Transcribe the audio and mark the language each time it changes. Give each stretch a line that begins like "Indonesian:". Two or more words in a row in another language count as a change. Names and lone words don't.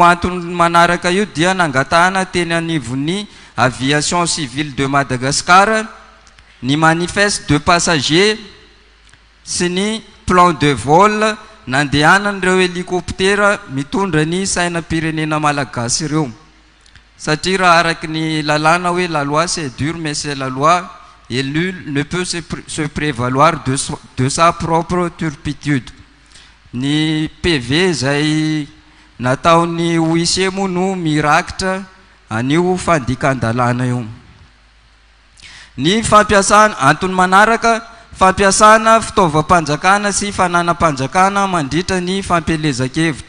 Malagasy: antony manaraka io dia nangatahana teny anivon'ny aviation civile de Madagascar ny
French: manifeste de passager
Malagasy: sy ny
French: plan de vol
Malagasy: nandehanan'ireo hélicoptère mitondra ny sainam-pirenena malagasy ireo satria raha araky ny lalàna hoe
French: la loi c'est dur mais c'est la loi et nul ne peut se prévaloir de sa propre turpitude.
Malagasy: Ny PV zay nataony OIC moa no mirakitra anio fandikan-dalàna io. Ny fampiasana antony manaraka fampiasana fitaovam-panjakana sy fananam-panjakana mandritra ny fampielezan-kevitra.